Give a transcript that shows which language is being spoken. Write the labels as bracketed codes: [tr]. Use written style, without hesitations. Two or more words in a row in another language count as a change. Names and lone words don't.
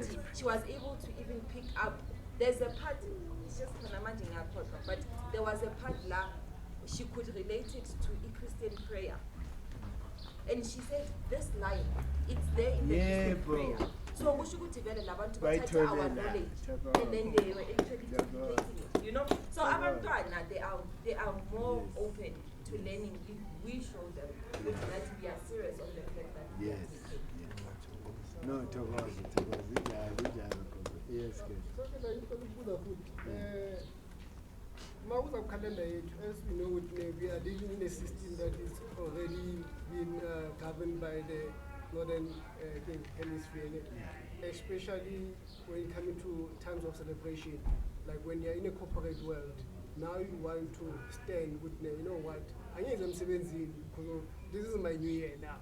[en] of she was able to even pick up. There's a part, it's just imagine her part, but there was a part she could relate it to a Christian prayer. And she said, this line, it's there in the Christian prayer. So we should develop [nd] abantu bathatha [en] our knowledge, and then they were actually translating it, you know. So abantwana, they are more open to learning if we show them that we are serious on the fact that we are Yes. So No, Thokoza. Yes, good. [nd] Sokela ukubuza futhi mawuza calendar yethu, [en] as we know it, we are dealing in a system that is already been governed by the northern hemisphere, especially when it comes to times of celebration, like when you're in a corporate world, now you want to stand with me, you know what? I need them 17 because this is my new year now.